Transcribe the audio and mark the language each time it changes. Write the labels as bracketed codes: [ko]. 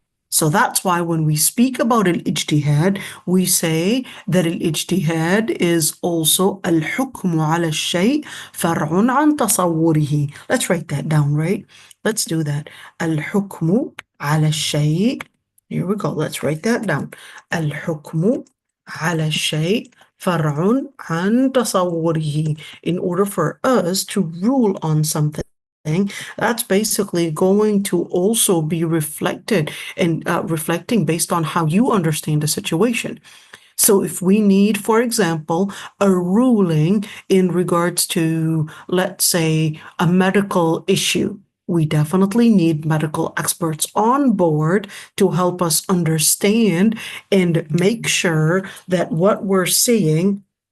[en] So that's why when we speak about al-ijtihad, we say that al-ijtihad is also [ar] al-hukmu ala al-shay' far'un an tasawwurihi. [en] Let's write that down, right? Let's do that. [ar] Al-hukmu ala al-shay' [en] Here we go. Let's write that down. [ar] الحكم على الشيء فرع عن تصوره. [en] In order for us to rule on something, that's basically going to also be reflected and reflecting based on how you understand the situation. So if we need, for example, a ruling in regards to, let's say, a medical issue, we definitely need medical experts on board to help us understand and make sure that what we're seeing